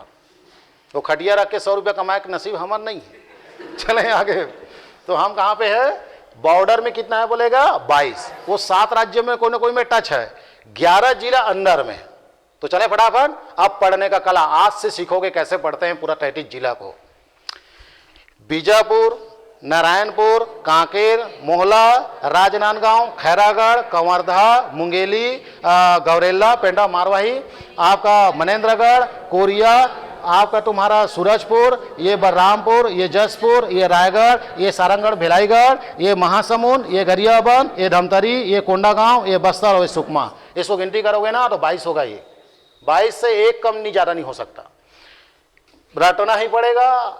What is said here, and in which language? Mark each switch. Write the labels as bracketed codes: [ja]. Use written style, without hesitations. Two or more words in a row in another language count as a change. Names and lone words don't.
[hi] वो खटिया रख के 100 रुपया कमाए का नसीब हमार नहीं है। चले आगे, तो हम कहाँ पे है? बॉर्डर में कितना है बोलेगा? 22। वो 7 राज्यों में कोई ना कोई में टच है, 11 जिला अंदर में। तो चले फटाफट, अब पढ़ने का कला आज से सीखोगे कैसे पढ़ते हैं पूरा 33 जिला को। बीजापुर, नारायणपुर, कांकेर, मोहला, राजनांदगांव, खैरागढ़, कंवरधा, मुंगेली, गौरेला, पेंड्रा, मारवाही, आपका मनेंद्रगढ़, कोरिया, आपका तुम्हारा सूरजपुर, ये बलरामपुर, ये जसपुर, ये रायगढ़, ये सारंगगढ़, भिलाईगढ़, ये महासमुंद, ये गरियाबंद, ये धमतरी, ये कोंडागांव, ये बस्तर और ये सुकमा। इसको गिनती करोगे ना तो 22 होगा। ये 22 से एक कम नहीं, ज़्यादा नहीं हो सकता, रटना ही पड़ेगा।